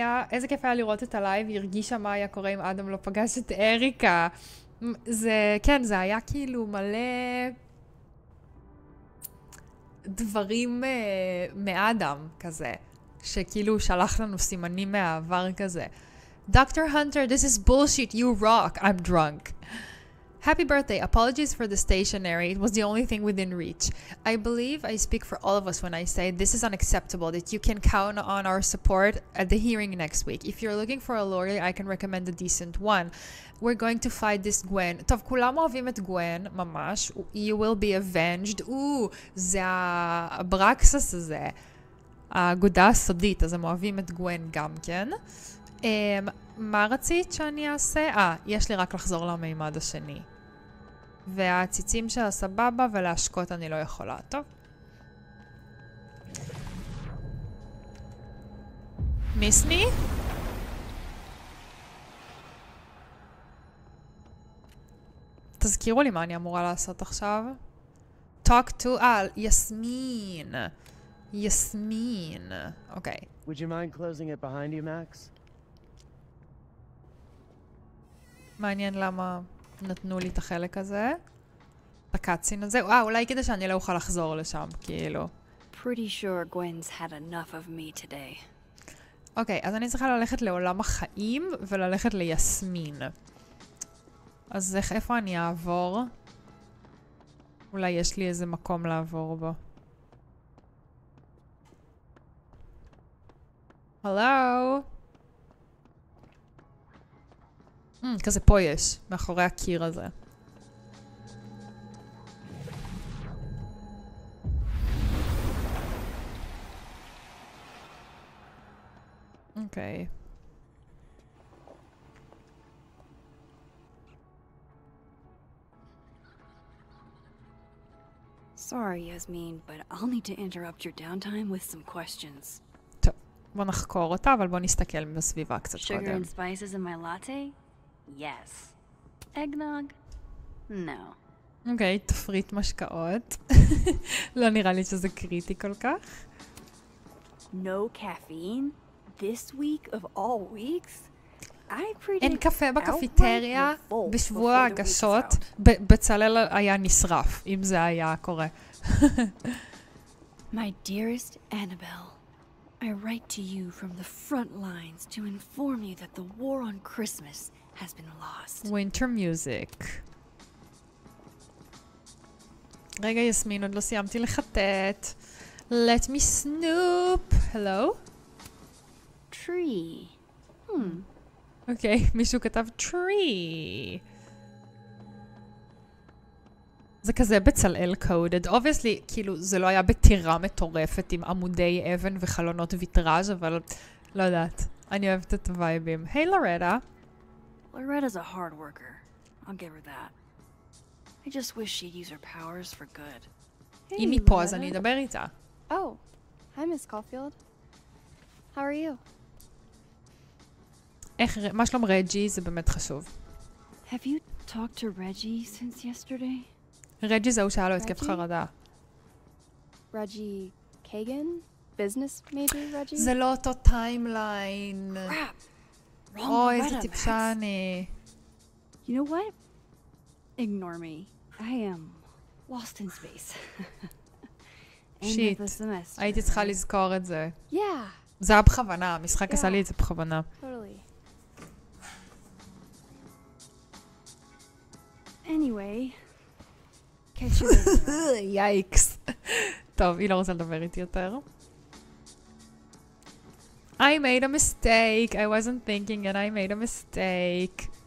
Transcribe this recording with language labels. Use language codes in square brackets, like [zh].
[he] איזה כיף היה לראות את הלייב, היא הרגישה מה היה קורה אם אדם לא פגש את אריקה. כן, זה היה כאילו מלא דברים מאדם כזה, שכאילו שלח לנו סימנים מהעבר כזה. [en] Dr. Hunter, this is bullshit, you rock, I'm drunk. Happy birthday. Apologies for the stationery. It was the only thing within reach. I believe I speak for all of us when I say this is unacceptable, that you can count on our support at the hearing next week. If you're looking for a lawyer, I can recommend a decent one. We're going to fight this Gwen. [he] טוב, כולם אוהבים את גוון, ממש. [en] You will be avenged. [he] זה הברקסס הזה. האגודה הסודית, אז הם אוהבים את גוון גם כן. מה רצית שאני אעשה? יש לי רק לחזור למימד השני. והציצים של הסבבה ולהשקות אני לא יכולה. טוב. מיסני? תזכירו לי מה אני אמורה לעשות עכשיו. [en] Talk to... יסמין. יסמין. אוקיי. Would you mind closing it behind you, Max? [he] מעניין למה נתנו לי את החלק הזה. את הקאצין הזה. אולי כדי שאני לא אוכל לחזור לשם, כאילו. [en] Pretty sure Gwen's had enough of me today. [he] אוקיי, אז אני צריכה ללכת לעולם החיים וללכת ליסמין. אז איפה אני אעבור? אולי יש לי איזה מקום לעבור בו. הלו? כזה פה יש, מאחורי הקיר הזה. אוקיי. [en] Sorry, Yasmin, but I'll need to interrupt your downtime with some questions. [he] טוב, בוא נחקור אותה, אבל בוא נסתכל בסביבה קצת קודם. [en] Sugar and spices in my latte? Yes. Eggnog? No. [he] אוקיי, תפריט משקאות. לא נראה לי שזה קריטי כל כך. [en] No caffeine? This week of all weeks? [he] אין קפה בקפיטריה בשבוע ההגשות. בצלאל היה נשרף, אם זה היה קורה. [en] My dearest Annabelle, I write to you from the front lines to inform you that the war on Christmas has been lost. Winter music. [he] רגע, יסמין, עוד לא סיימתי לחטט. [en] Let me snoop. Hello? Tree. [he] אוקיי, מישהו כתב tree. זה כזה בצלאל coded. Obviously, כאילו, זה לא היה בטירה מטורפת עם עמודי אבן וחלונות ויטראז', אבל לא יודעת. אני אוהבת את הווייבים. היי, לורדה. [en] Loretta's a hard worker. I'll give her that. I just wish she'd use her powers for good. [he] אם היא פה, אז אני אדבר איתה. [en] Oh, hi, Miss Caulfield. How are you? [he] מה שלום רג'י? זה באמת חשוב. [en] Have you talked to Reggie since yesterday? [he] רג'י זהו שהיה לו התקף חרדה. [en] Reggie Kagan? Business major Reggie? [he] זה לא אותו טיימליין. אוי, איזה טיפשה אני. [en] You know what? Ignore me. I am lost in space. [he] שיט, הייתי צריכה לזכור את זה. [en] Yeah. [he] זה היה בכוונה, המשחק עשה לי את זה בכוונה. [en] Totally. Anyway, catch you later. [he] יאיקס. טוב, היא לא רוצה לדבר איתי יותר. [en] I made a mistake. I wasn't thinking and I made a mistake.